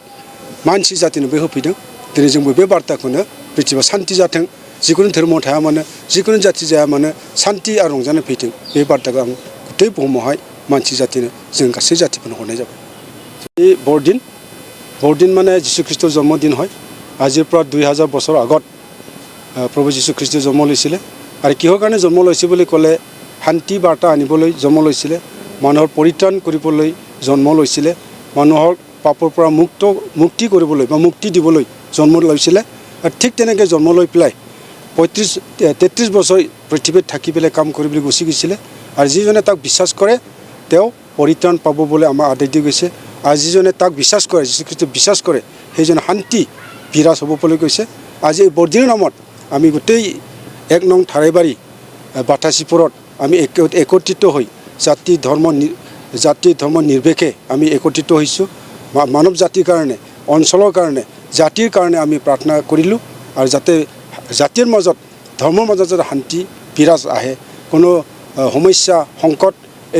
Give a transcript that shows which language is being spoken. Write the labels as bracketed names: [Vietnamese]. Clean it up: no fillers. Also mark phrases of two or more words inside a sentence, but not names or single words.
[Bodo] मानसि जातिनोबो होफैदों दिनै जोंबो बे बार्ताखौनो पृथ्वीयाव सान्ति जाथों जिखुनु धोरोमाव थाया मानो जिखुनु जाति जाया मानो सान्ति आरो रंजानाय फैथों बे बार्ताखौ आं गथै बुहुमावहाय मानसि जातिनो जों गासै जातिफोरनो हरनाय जाबाय बे बरदिन माने जिसु ख्रिस्ट' जन्मदिन [Assamese] হয় আজিৰ পৰা 2000 বছৰ আগত প্ৰভু যীশু খ্ৰীষ্ট জন্ম লৈছিলে আৰু কিহৰ কাৰণে জন্ম লৈছে বুলি ক'লে শান্তি বাৰ্তা আনিবলৈ জন্ম লৈছিলে মানুহৰ পৰিত্ৰাণ কৰিবলৈ জন্ম লৈছিলে মানুহৰ পাপৰ পৰা মুক্তি কৰিবলৈ বা মুক্তি দিবলৈ জন্ম লৈছিলে আৰু ঠিক তেনেকৈ জন্ম লৈ পেলাই 33 বছৰ পৃথিৱীত থাকি পেলাই কাম কৰিবলৈ গুচি গৈছিলে আৰু যিজনে তাক বিশ্বাস কৰে তেওঁ পৰিত্ৰাণ পাব বুলি আমাৰ আদেশ দি গৈছে আৰু যিজনে তাক বিশ্বাস কৰে যীশু খ্ৰীষ্টক বিশ্বাস কৰে সেইজনে শান্তি বিৰাজ হ'ব বুলি কৈছে আজি এই বৰদিনৰ নামত আমি গোটেই 1 नं [Bodo] थाराइबारि बाथासिफोराव [Assamese] আমি একত্ৰিত হৈ জাতি ধৰ্ম নিৰ্বিশেষে আমি একত্ৰিত হৈছোঁ মানৱ জাতিৰ কাৰণে অঞ্চলৰ কাৰণে জাতিৰ কাৰণে আমি প্ৰাৰ্থনা কৰিলোঁ আৰু যাতে জাতিৰ মাজত ধৰ্মৰ মাজত যাতে শান্তি বিৰাজ আহে কোনো সমস্যা সংকট এই